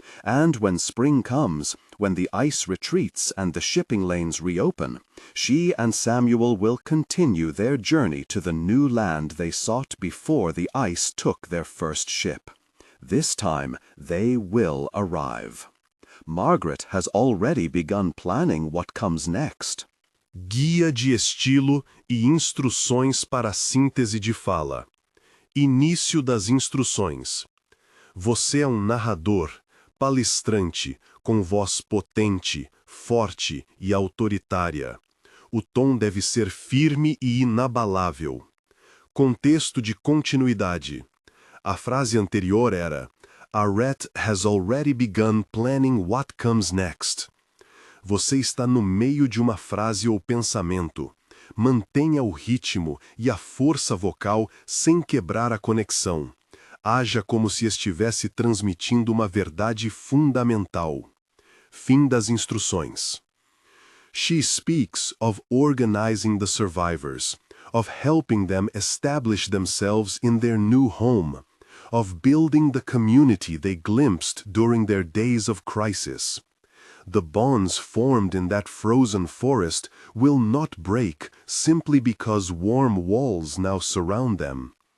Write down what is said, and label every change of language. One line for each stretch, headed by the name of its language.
English: And when spring comes, when the ice retreats and the shipping lanes reopen, she and Samuel will continue their journey to the new land they sought before the ice took their first ship. This time, they will arrive. Margaret has already begun planning what comes next.
Portuguese: Guia de estilo e instruções para a síntese de fala. Início das instruções. Você é narrador, palestrante, com voz potente, forte e autoritária. O tom deve ser firme e inabalável. Contexto de continuidade. A frase anterior era: Arret has already begun planning what comes next. Você está no meio de uma frase ou pensamento. Mantenha o ritmo e a força vocal sem quebrar a conexão. Haja como se estivesse transmitindo uma verdade fundamental. Fim das instruções.
English: She speaks of organizing the survivors, of helping them establish themselves in their new home, of building the community they glimpsed during their days of crisis. The bonds formed in that frozen forest will not break simply because warm walls now surround them.